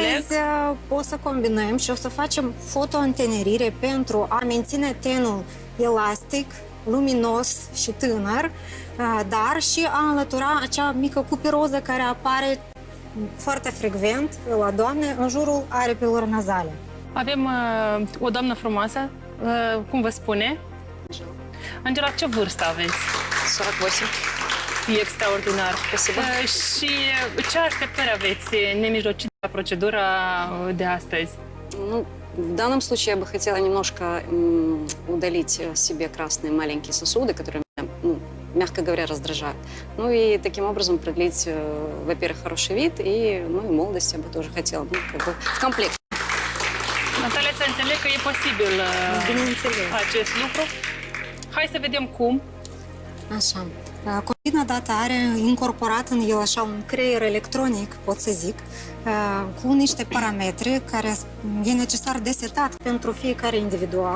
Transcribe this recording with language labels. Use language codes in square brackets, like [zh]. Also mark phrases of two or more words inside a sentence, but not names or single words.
[ro] Astăzi o să combinăm și o să facem fotoîntenerire pentru a menține tenul elastic, luminos și tânăr, dar și a înlătura acea mică cupiroză care apare foarte frecvent la doamne în jurul aripilor nazale. Avem o doamnă frumoasă, cum vă spune? Angela, ce vârstă aveți? 48. E extraordinar. [ru] Спасибо. [ro] Și ce așteptări aveți nemijlocit la procedura de astăzi? [ru] Ну, в данном случае я бы хотела немножко удалить себе красные маленькие сосуды, которые меня, мягко говоря, раздражают. Ну и таким образом продлить, во-первых, хороший вид, и, и молодость я бы тоже хотела, как бы в комплект. [ro] Natalia, să înțeleg că e posibil acest lucru. Hai să vedem cum. Așa. Combina Data are incorporat în el așa un creier electronic, pot să zic, cu niște parametri care e necesar de setat pentru fiecare individual.